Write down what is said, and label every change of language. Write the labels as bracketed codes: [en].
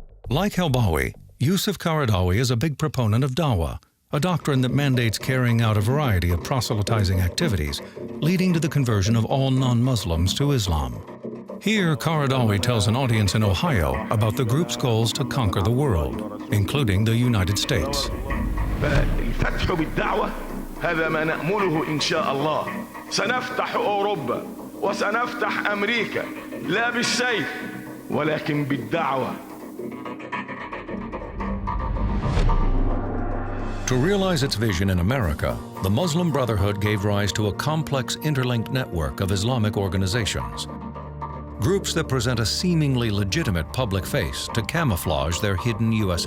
[en] Like Helbawi, Yusuf Qaradawi is a big proponent of dawah, a doctrine that mandates carrying out a variety of proselytizing activities, leading to the conversion of all non-Muslims to Islam. Here, Qaradawi tells an audience in Ohio about the group's goals to conquer the world, including the United States. [ar] فالفتح بالدعوة هذا ما نأمله إن شاء الله. سنفتح أوروبا وسنفتح أمريكا لا بالسيف ولكن بالدعوة. [en] To realize its vision in America, the Muslim Brotherhood gave rise to a complex interlinked network of Islamic organizations. Groups that present a seemingly legitimate public face to camouflage their hidden U.S.